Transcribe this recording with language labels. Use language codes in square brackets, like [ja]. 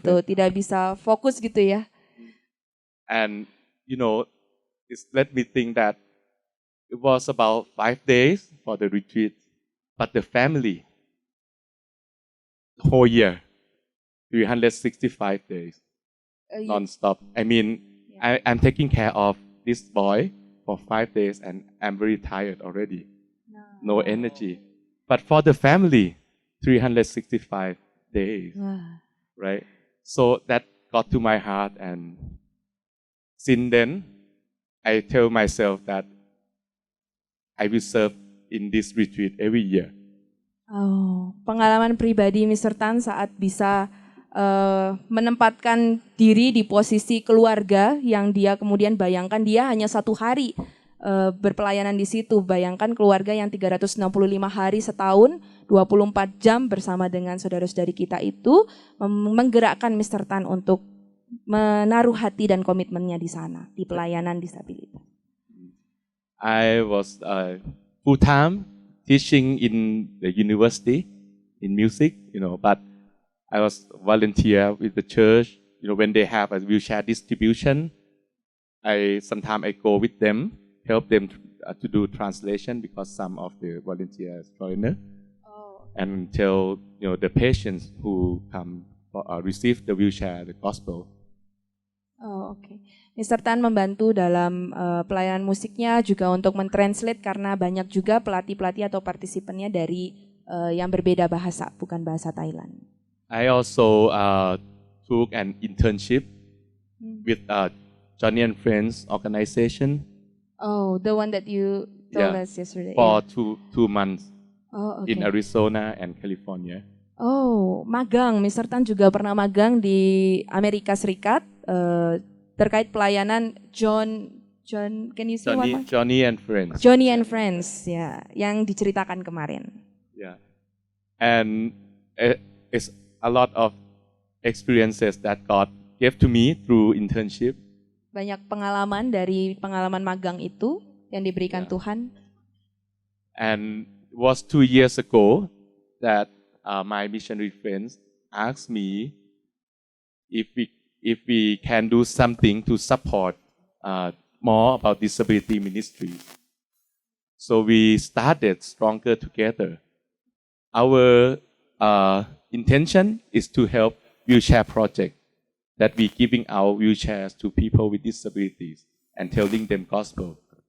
[id] gitu, tidak bisa fokus gitu ya. [en] And, it let me think that it was about 5 days for the retreat, but the family, the whole year, 365 days, non-stop. I mean, I'm taking care of this boy for 5 days and I'm very tired already. No energy. But for the family, 365 days, right? So that got to my heart, and since then, I tell myself that I will serve in this retreat every year. [id] Oh, pengalaman pribadi Mr. Tan saat bisa menempatkan diri di posisi keluarga yang dia kemudian bayangkan dia hanya 1 hari berpelayanan di situ. Bayangkan keluarga yang 365 hari setahun, 24 jam bersama dengan saudara-saudari kita itu menggerakkan Mr. Tan untuk menaruh hati dan komitmennya di sana, di pelayanan disabilitas. [en] I was full-time teaching in the university in music, but I was volunteer with the church. When they have a wheelchair distribution, sometimes I go with them, help them to do translation because some of the volunteers foreigner, and tell the patients who come receive the wheelchair the gospel. [id] Oh, oke. Mr. Tan membantu dalam pelayanan musiknya juga untuk mentranslate karena banyak juga pelatih-pelatih atau partisipannya dari yang berbeda bahasa, bukan bahasa Thailand. [en] I also took an internship with Johnny and Friends organization. Oh, the one that you told us yesterday. For 2 months okay. in Arizona and California. [id] Oh, magang. Mr. Tan juga pernah magang di Amerika Serikat terkait pelayanan [en] can you say one more? Johnny and Friends. [id] Johnny and Friends, ya, yang diceritakan kemarin. [en] Yeah, and it's a lot of experiences that God gave to me through internship. [id] Banyak pengalaman dari pengalaman magang itu yang diberikan Tuhan. [en] And it was 2 years ago that my missionary friends asked me if we can do something to support more about disability ministry. So we started Stronger Together. Our intention is to help wheelchair project that we giving out wheelchairs to people with disabilities and telling them gospel.